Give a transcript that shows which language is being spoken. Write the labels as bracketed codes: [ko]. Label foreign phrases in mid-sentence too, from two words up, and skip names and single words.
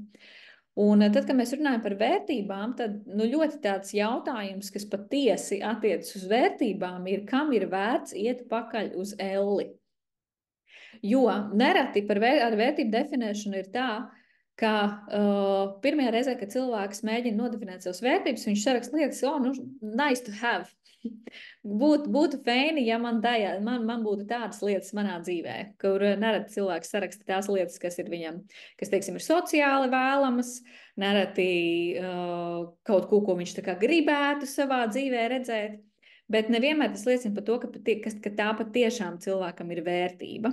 [lv] Un tad, kad mēs runājam par vērtībām, tad ļoti tāds jautājums, kas patiesi attiecas uz vērtībām, ir, kam ir vērts iet pakaļ uz elli. Jo nereti ar vērtību definēšanu ir tā, ka pirmajā reizē, kad cilvēks mēģina nodefinēt savas vērtības, viņš saraksta lietas, [en] nice to have. [lv] Būtu feini, ja man būtu tādas lietas manā dzīvē, kur nereti cilvēks saraksta tās lietas, kas ir viņam, kas, teiksim, ir sociāli vēlamas, nereti kaut ko viņš tā kā gribētu savā dzīvē redzēt, bet nevienmēr tas liecina par to, ka tā patiešām cilvēkam ir vērtība.